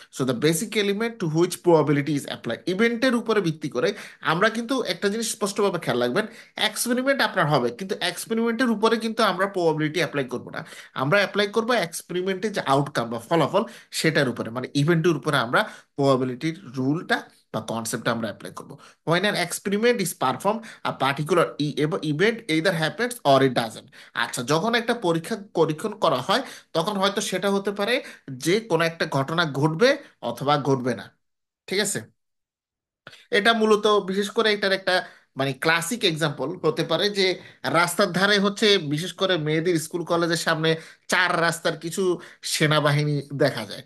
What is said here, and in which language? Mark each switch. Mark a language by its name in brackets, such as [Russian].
[English] so the basic element to which probability is apply, [Bangla] ইভেন্টের উপরে ভিত্তি করে আমরা কিন্তু একটা জিনিস স্পষ্টভাবে খেয়াল রাখবেন, এক্সপেরিমেন্ট আপনার হবে কিন্তু এক্সপেরিমেন্টের উপরে কিন্তু আমরা প্রবাবিলিটি অ্যাপ্লাই করবো না। আমরা অ্যাপ্লাই করবো এক্সপেরিমেন্টের যে আউটকাম বা ফলাফল সেটার উপরে, মানে ইভেন্টের উপরে আমরা প্রবাবিলিটির রুলটা বা কনসেপ্টটা আমরা অ্যাপ্লাই করবো। [English] when an experiment is performed a particular event either happens or it doesn't। [Bangla] আচ্ছা, যখন একটা পরীক্ষণ করা হয় তখন হয়তো সেটা হতে পারে যে কোনো একটা ঘটনা ঘটবে অথবা ঘটবে না। ঠিক আছে, এটা মূলত বিশেষ করে এটার একটা মানে ক্লাসিক এক্সাম্পল হতে পারে যে রাস্তার ধারে হচ্ছে বিশেষ করে মেয়েদের স্কুল কলেজের সামনে চার রাস্তার কিছু সেনাবাহিনী দেখা যায়।